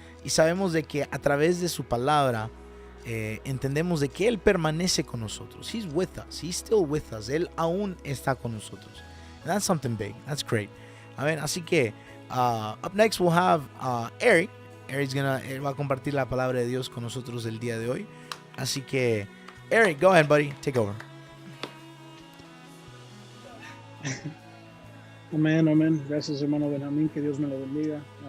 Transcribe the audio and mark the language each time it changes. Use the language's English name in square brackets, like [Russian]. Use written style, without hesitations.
[Spanish] Y sabemos de que a través de su palabra entendemos de que Él permanece con nosotros. [English] He's with us. He's still with us. [Spanish] Él aún está con nosotros. [English] And that's something big. That's great. Amén. [Spanish] Así que [English] up next we'll have Eric. [Spanish] Él va a compartir la palabra de Dios con nosotros el día de hoy. Así que, [English] Eric, go ahead, buddy. Take over. [Spanish] Amén, amén. Gracias, hermano Benjamín. Que Dios me lo bendiga.